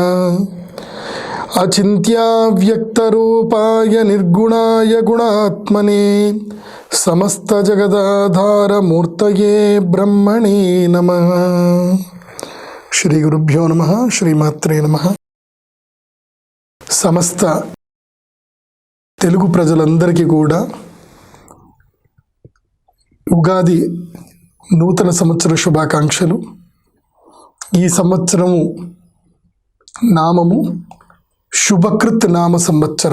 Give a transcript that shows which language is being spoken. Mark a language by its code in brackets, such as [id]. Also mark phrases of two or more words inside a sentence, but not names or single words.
[sa] अचिन्त्याव्यक्तरूपाय निर्गुणाय गुणात्मने समस्तजगदाधारमूर्तये ब्रह्मणे नमः। श्री गुरुभ्यो नमः। श्रीमात्रे नमः। [te] సమస్త తెలుగు ప్రజలందరికీ కూడా ఉగాది నూతన సంవత్సర శుభాకాంక్షలు. ఈ సంవత్సరము నామము శుభకృత్ నామ సంవత్సరం.